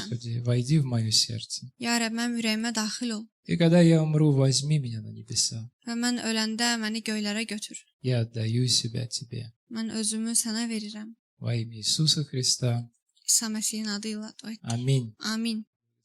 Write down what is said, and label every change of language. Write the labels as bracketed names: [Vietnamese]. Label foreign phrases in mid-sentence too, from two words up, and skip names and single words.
[Russian] Господи, войди в мое сердце. [Azerbaijani] Ya Rəbb, mənim ürəyimə daxil ol [Russian] И когда я умру, возьми меня на небеса. [Azerbaijani] və mən öləndə məni göylərə götür. [Russian] Я отдаю себя Тебе. [Azerbaijani] Mən özümü sənə verirəm. [Russian] Во имя Иисуса Христа. [Azerbaijani] İsa Məsihin adı ilə dua etdik. [Russian] Аминь. [Azerbaijani] Amin.